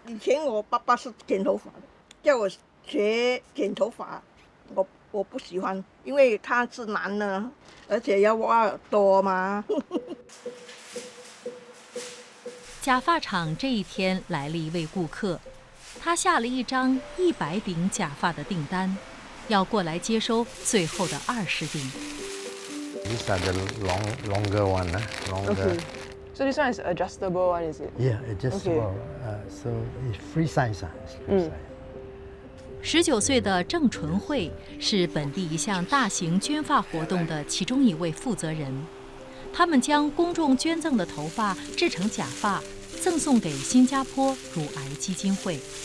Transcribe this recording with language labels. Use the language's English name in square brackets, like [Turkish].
[Chinese] 以前我爸爸是剪头发的，叫我学剪头发，我不喜欢，因为他是男的，而且要挖耳朵嘛。假发厂这一天来了一位顾客，他下了一张100顶假发的订单，要过来接收最后的20顶。 [English] These are the longer one, longer. Okay. So this one is adjustable one, is it? Yeah, adjustable. Okay. So it's free size. Free size. [Chinese] 19岁的郑纯慧是本地一项大型捐发活动的其中一位负责人。他们将公众捐赠的头发制成假发，赠送给新加坡乳癌基金会。